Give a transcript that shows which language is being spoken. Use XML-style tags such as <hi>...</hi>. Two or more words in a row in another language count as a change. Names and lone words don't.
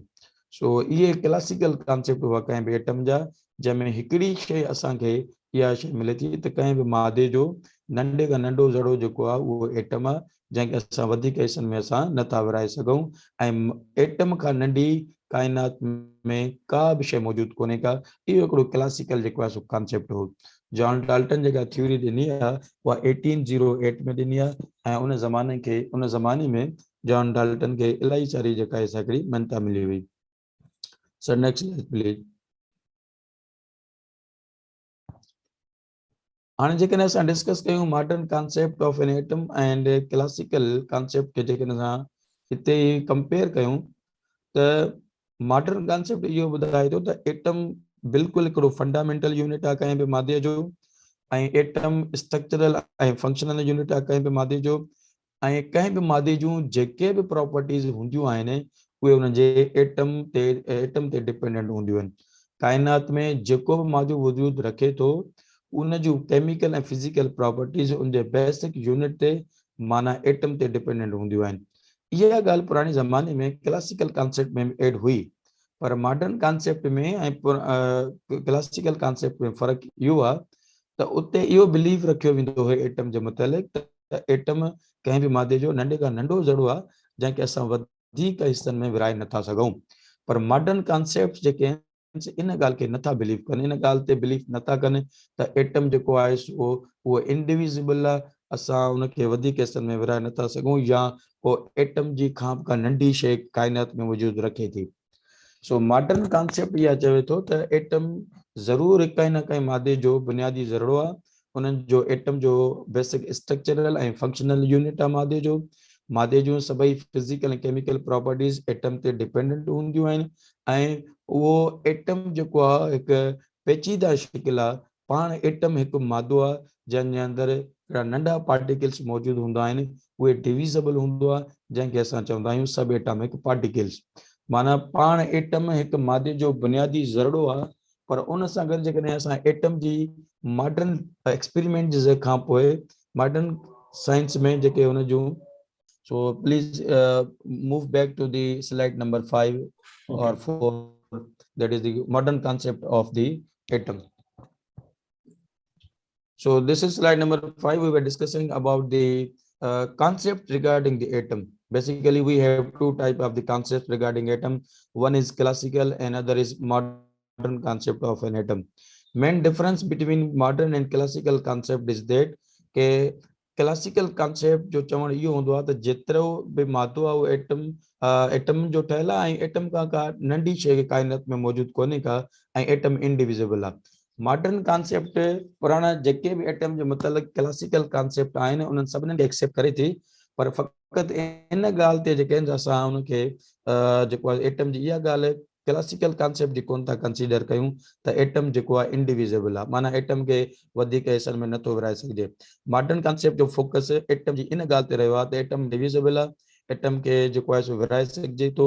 <sd>सो इहे</sd> <en>classical concept</en> <sd>हुआ कंहिं बि एटम जा, जंहिंमें हिकिड़ी शइ असांखे इहा शइ मिले थी त कंहिं बि मादे जो नंढे खां नंढो ज़रो जेको आहे उहो एटम आहे जंहिंखे असां वधीक हिसनि में असां नथा विराए सघूं। ऐं एटम खां नंढी काइनात में का बि शइ मौजूदु कोन्हे का। इहो हिकिड़ो क्लासिकल जेको आहे सो कॉन्सेप्ट हो। जॉन डाल्टन जेका थ्योरी ॾिनी आहे उहा 1808 में ॾिनी आहे ऐं उन ज़माने में जॉन डाल्टन खे इलाही सारी जेका आहे हिकिड़ी मान्यता मिली हुई।</sd> <en>Sir next slide please.</en> <sd>हाणे जेकॾहिं असां डिस्कस कयूं</sd> <en>modern concept of an atom and classical concept</en> <sd>खे जेकॾहिं असां हिते कंपेयर कयूं त</sd> <en>modern concept</en> <sd>इहो ॿुधाए थो त एटम बिल्कुलु हिकिड़ो</sd> <en>fundamental unit</en> <sd>आहे कंहिं बि मादे जो ऐं एटम स्ट्रक्चरल ऐं</sd> <en>functional unit</en> <sd>आहे कंहिं बि मादे जो ऐं कंहिं बि मादे जूं जेके बि प्रॉपर्टीज़ हूंदियूं आहिनि उहे हुनजे एटम ते डिपेंडेंट हूंदियूं आहिनि। काइनात में जेको बि मादो वजूद रखे थो उन जूं केमिकल ऐं</sd> <en>physical properties</en> <sd>उन जे</sd> <en>basic unit</en> <sd>ते माना एटम ते डिपेंडेंट हूंदियूं आहिनि। इहा ॻाल्हि पुराणे ज़माने में</sd> <en>classical concept</en> <sd>में एड हुई, पर</sd> <en>modern concept</en> <sd>में ऐं</sd> <en>classical concept</en> <sd>में फ़र्क़ु इहो आहे त उते इहो बिलीव रखियो वेंदो हुयो एटम जे मुतालिक़ त एटम कंहिं बि मादे जो नंढे खां नंढो ज़रो आहे जंहिंखे असां वधीक हिसनि में विराए नथा सघूं। पर</sd> <en>modern concept</en> <sd>जेके आहिनि इन ॻाल्हि खे नथा बिलीव कनि, इन ॻाल्हि ते बिलीव नथा कनि त एटम जेको आहे उहो इंडिविजिबल आहे, असां उनखे वधीक हिसनि में विराए नथा सघूं या पोइ एटम जी खां बि का नंढी शइ काइनात में वजूद रखे थी। सो</sd> <en>modern concept</en> <sd>इहा चवे थो त एटम ज़रूरु कंहिं न कंहिं मादे जो बुनियादी ज़रो आहे। उन्हनि जो एटम जो</sd> <en>basic structural</en> <sd>ऐं</sd> <en>functional unit</en> <sd>आहे मादे जूं सभई फिज़िकल ऐं</sd> <en>chemical properties</en> <sd>एटम ते डिपेंडेंट हूंदियूं आहिनि ऐं उहो एटम जेको आहे हिकु पेचीदा शिकिल आहे। पाण एटम हिकु मादो आहे जंहिंजे अंदरि हिकिड़ा नंढा पार्टिकल्स मौजूदु हूंदा आहिनि, उहे डिविज़िबल हूंदो आहे जंहिंखे असां चवंदा आहियूं</sd> <en>sub atomic particles.</en> <sd>माना पाण एटम हिकु मादे जो बुनियादी ज़रड़ो आहे, पर उन सां गॾु जेकॾहिं असां एटम जी</sd> <en>modern experiment</en> <sd>जे खां पोइ</sd> <en>modern science</en> <sd>में जेके हुन जूं</sd> <en>so please move back to the slide number 5 or 4, that is the modern concept of the atom. So this is slide number 5. We were discussing about the concept regarding the atom. Basically we have two type of the concepts regarding atom. One is classical and other is modern concept of an atom. Main difference between modern and classical concept is that</en> <sd>के</sd> <en>classical concept</en> <sd>जो चवण इहो हूंदो आहे त जेतिरो बि मादो आहे उहो एटम जो ठहियल आहे ऐं एटम खां का नंढी शइ काइनात में मौजूदु कोन्हे का ऐं एटम इंडिविजिबल आहे।</sd> <en>modern concept</en> <sd>पुराना जेके भी एटम जो मतलब</sd> <en>classical concept</en> <sd>आहिनि उन्हनि सभिनी खे एक्सेप्ट करे थी, पर फ़क़ति इन ॻाल्हि ते जेके आहिनि असां उनखे जेको आहे एटम जी इहा ॻाल्हि क्लासिकल कॉन्सेप्ट जी कोन था कंसीडर कयूं त एटम जेको आहे इंडिविजिबल आहे, माना एटम खे वधीक हिसनि में नथो विराए सघिजे।</sd> <en>modern concept</en> <sd>जो फोकस एटम जी इन ॻाल्हि ते रहियो आहे त एटम डिविजिबल आहे, एटम खे जेको आहे सो विराए सघिजे थो।</sd>